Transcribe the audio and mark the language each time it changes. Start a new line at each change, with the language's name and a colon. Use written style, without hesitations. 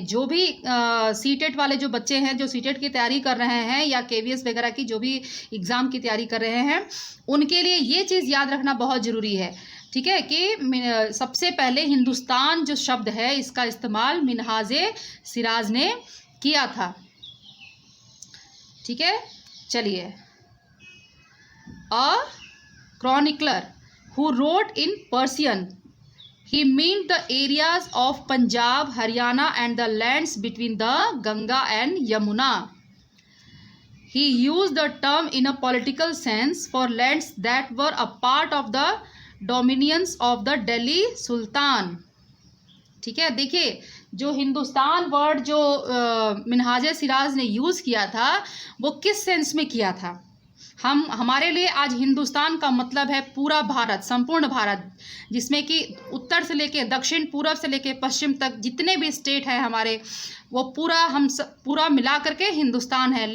Hindi: जो भी सीटेट वाले जो बच्चे हैं जो सीटेट की तैयारी कर रहे हैं या केवीएस वगैरह की जो भी एग्ज़ाम की तैयारी कर रहे हैं उनके लिए ये चीज़ याद रखना बहुत ज़रूरी है, ठीक है, कि सबसे पहले हिंदुस्तान जो शब्द है इसका इस्तेमाल मिन्हाजे सिराज ने किया था, ठीक है। चलिए,
English: A chronicler who wrote in Persian, he meant the areas of Punjab, Haryana and the lands between the Ganga and Yamuna. He used the term in a political sense for lands that were a part of the dominions of the Delhi Sultan.
Hindi: ठीक है, देखिए जो Hindustan word जो मिन्हाजे सिराज ने use किया था वो किस सेंस में किया था। हमारे लिए आज हिंदुस्तान का मतलब है पूरा भारत, संपूर्ण भारत, जिसमें कि उत्तर से लेके दक्षिण, पूर्व से लेके पश्चिम तक जितने भी स्टेट हैं हमारे, वो पूरा मिला करके हिंदुस्तान है।